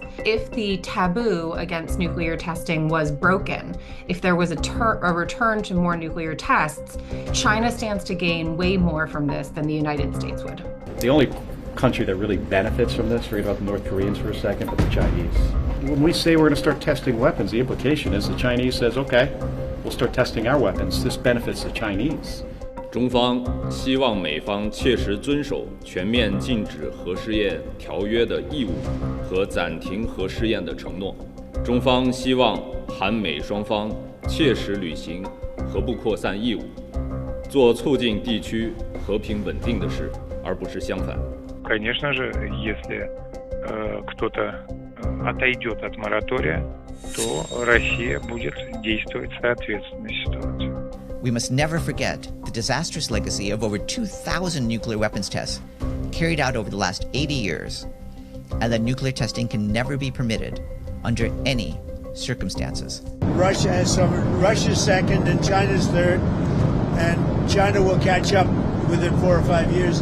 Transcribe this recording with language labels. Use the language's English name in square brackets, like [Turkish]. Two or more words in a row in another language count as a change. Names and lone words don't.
[English] If the taboo against nuclear testing was broken, if there was a return to more nuclear tests, China stands to gain way more from this than the United States would. The only country that really benefits from this, forget about the North Koreans for a second, but the Chinese. When we say we're going to start testing weapons, the implication is the Chinese says, okay, we'll start testing our weapons. This benefits the Chinese. [Chinese] 中方希望美方切实遵守全面禁止核试验条约的义务和暂停核试验的承诺。中方希望韩美双方切实履行核不扩散义务，做促进地区和平稳定的事，而不是相反。 [Russian] Конечно же, если кто-то отойдет от моратория, то Россия будет действовать соответственно ситуации. [English] We must never forget the disastrous legacy of over 2,000 nuclear weapons tests carried out over the last 80 years, and that nuclear testing can never be permitted under any circumstances. Russia has some. Russia's second and China's third, and China will catch up within 4 or 5 years.